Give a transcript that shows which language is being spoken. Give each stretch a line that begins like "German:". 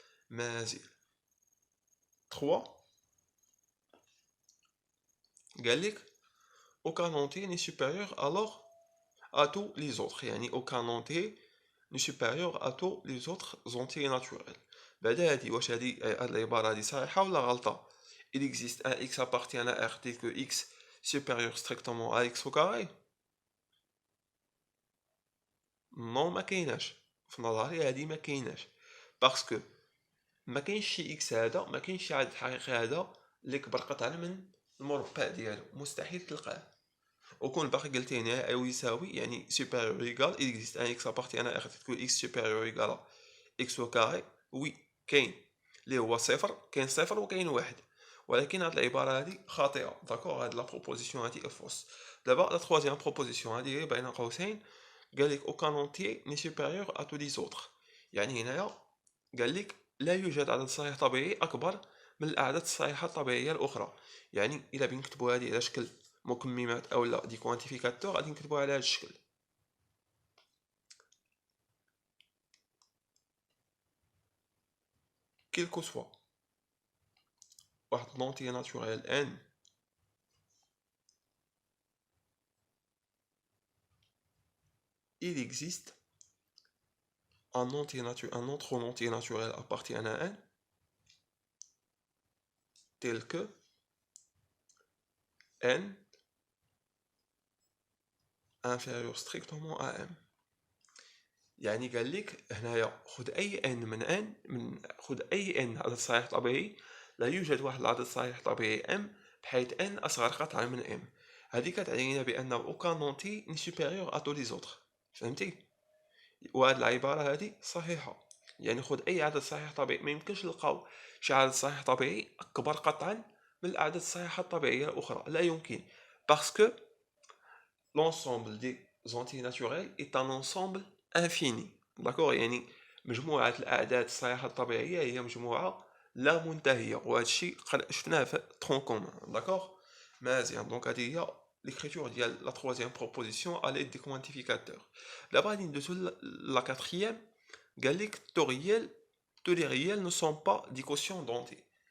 French: Mais 3, aucun entier n'est supérieur alors à tous les autres. Aucun entier n'est supérieur à tous les autres entiers naturels.
Arabic: بعدا هادي واش هادي هاد العبارة هادي صحيحة ولا غلطة؟
French: Il existe un x appartient à R tel que x supérieur strictement à x au carré.
Arabic: Non, ما كايناش في نظري هادي ما كايناش باسكو ما كاينش شي اكس هذا، ما كاينش شي عدد حقيقي هذا اللي كبر قطعا من المربع ديالو، مستحيل تلقاه. وكون باقي قلتيني او يساوي يعني
French: supérieur égal il existe un x appartient à R tel que x supérieur égal à x au carré.
Arabic: وي كاين اللي هو صفر، كاين صفر وكاين واحد، ولكن هاد العباره هادي خاطئه. داكوغ، هاد لا بروبوزيسيون هادي فوس. دابا لا تروازيام بروبوزيسيون هادي بين قوسين قال لك
French: aucun entier n'est supérieur à tous les autres.
Arabic: يعني هنايا قال لك لا يوجد عدد صحيح طبيعي اكبر من الاعداد الصحيحه الطبيعيه الاخرى. يعني الا بنكتبوا هذه على شكل مكممات او لا دي كوانتيفيكاتور غادي نكتبوها على هذا الشكل.
French: quel que soit واحد l'entier naturel n il existe un autre entier naturel appartient à n tel que n inférieur strictement à m.
Arabic: يعني قال لك هنايا خذ اي n من خذ اي n عدد صحيح طبيعي، لا يوجد واحد العدد صحيح طبيعي m بحيث n اصغر قطعه من m. هذه كتعني لنا بان
French: aucun entier n'est supérieur à tous les autres.
Arabic: فهمتي؟ وهاد العباره هذه صحيحه. يعني خذ اي عدد صحيح طبيعي، ما يمكنش نلقاو شي عدد صحيح طبيعي اكبر قطعا من الاعداد الصحيحه الطبيعيه الاخرى، لا يمكن، باسكو
French: l'ensemble des entiers naturels est un ensemble infini.
Arabic: داكوغ، يعني مجموعه الاعداد الصحيحه الطبيعيه هي مجموعه لا منتهيه، وهذا الشيء شفناه في ترون كومون. داكوغ مزيان. دونك هذه هي
French: l'écriture
Arabic: ديال
French: la troisième proposition à l'aide des quantificateurs. D'abord
Arabic: غادي ندوزو
French: la quatrième.
Arabic: قال لك
French: tous les réels ne sont pas des quotients d'entiers.